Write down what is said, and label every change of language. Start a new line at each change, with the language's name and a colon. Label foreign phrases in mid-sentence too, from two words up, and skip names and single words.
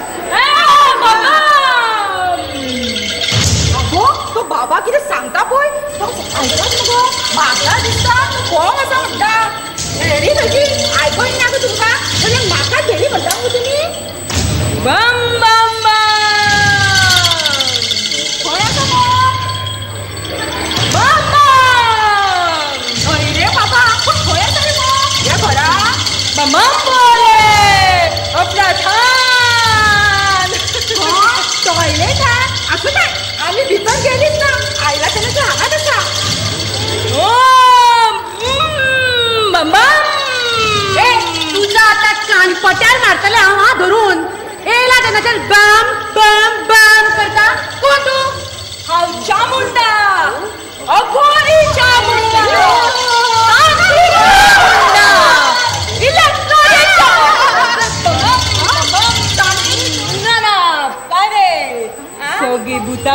Konkani: अगो तो बाबा कितें सांगता पळय तो आयकत न्हू गो म्हाका दिसता कोण असो म्हणटा हेडी खंयची आयकूंक ना गो तुमकां म्हणजे म्हाका धेडी म्हणटा मगो तुमी बम बम खंय आसा मग हय रे बाबा पूण खंय आसा रे मग ह्या घरा
Marathi: बम आपला छान टॉयलेट हा असं काय आम्ही भितर गेलीच ना आईला त्याला हांगाच आसा बम
Konkani: ए तुझा आता कान पट्यार मारतले हांव हा धरून येयला तेन्नाच्यान बम बम बम करता कोण तू हांव चामुंडा अघोरी चामुंडा सगळी भूता